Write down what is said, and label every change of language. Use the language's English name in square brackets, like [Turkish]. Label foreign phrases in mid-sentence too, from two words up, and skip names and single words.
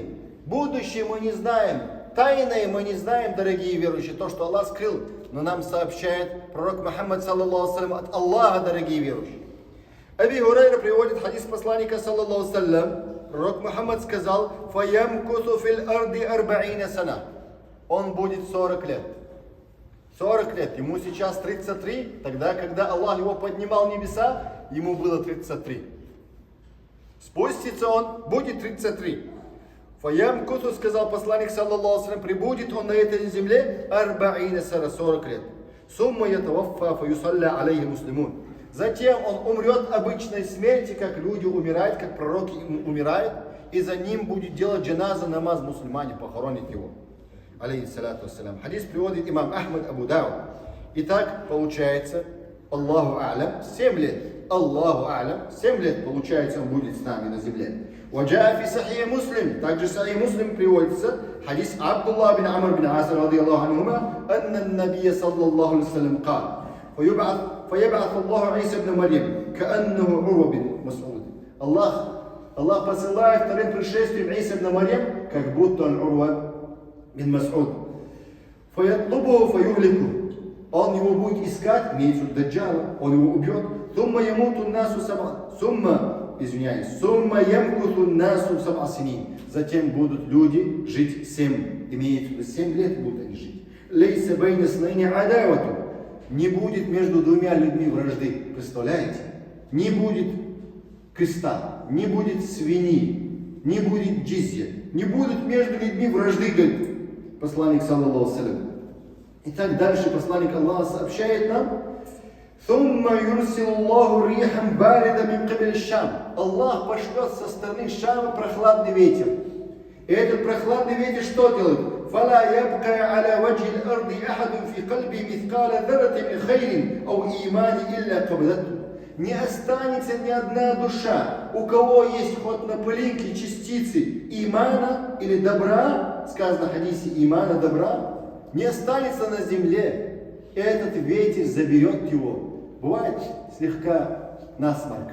[Russian] Будущее мы не знаем, тайное мы не знаем, дорогие верующие, то, что Аллах скрыл, но нам сообщает пророк Мухаммад, [Arabic] صلى الله عليه [Russian] от Аллаха, дорогие верующие. Аби Хурайра приводит хадис посланника, [Arabic] صلى الله عليه. [Russian] Пророк Мухаммад сказал, [Arabic] «فيمكث في الأرض أربعين سنة». [Russian] Он будет 40 лет. 40 лет. Ему сейчас 33. Тогда, когда Аллах его поднимал в небеса, ему было 33. Спустится он, будет 33. «Фаямкуту», сказал посланник, [Arabic] صلى الله عليه, [Russian] прибудет он на этой земле [Arabic] أربعين سنة, [Russian] 40 лет. [Arabic] «ثم يتوفى فيصلي عليه المسلمون». [Russian] Затем он умрет обычной смерти, как люди умирают, как пророки умирают, и за ним будет делать джаназа намаз, мусульмане похоронят его. [Arabic] عليه الصلاة والسلام. [Russian] Хадис приводит имам Ахмад Абу Дауд. Итак, получается, [Arabic] الله أعلم, [Russian] 7 лет. [Arabic] الله أعلم, [Russian] 7 лет, получается, он будет с нами на земле. [Arabic] وجاء في صحيح مسلم, также صحيح مسلم приводится حديث عبد الله بن عمرو بن عاص رضي الله عنهما أن النبي صلى الله عليه وسلم قال فيبعث الله عيسى بن مريم كأنه عروة بن مسعود. [Russian] Аллах посылает вторым пришествием Иса ибн Марьям, как будто он Урва бин Мас'уд. [Arabic] فيطلبه فيهلكه. [Russian] Он его будет искать, имеется в виду Даджала, он его убьет. [Arabic] ثم يموت الناس ثم يمكث الناس 7 سنين. [Russian] Затем будут люди жить 7, имеется в виду 7 лет будут они жить. [Arabic] ليس بين اثنين عداوة. [Russian] Не будет между двумя людьми вражды. Представляете? Не будет креста, не будет свиньи, не будет джизья, не будет между людьми вражды, говорит посланник, [Arabic] صلى الله عليه. [Russian] Итак, дальше посланник Аллаха сообщает нам, [Arabic] ثم يرسل الله ريحا باردة من قبل الشام. [Russian] Аллах пошлет со стороны Шама прохладный ветер. И этот прохладный ветер что делает? [Arabic] فلا يبقى على وجه الأرض أحد في قلبه مثقال ذرة من خير أو إيمان إلا قبضته. [Russian] Не останется ни одна душа, у кого есть хоть на пылинке частицы имана или добра, сказано в хадисе имана, добра, не останется на земле, и этот ветер заберет его. Бывает слегка насморк.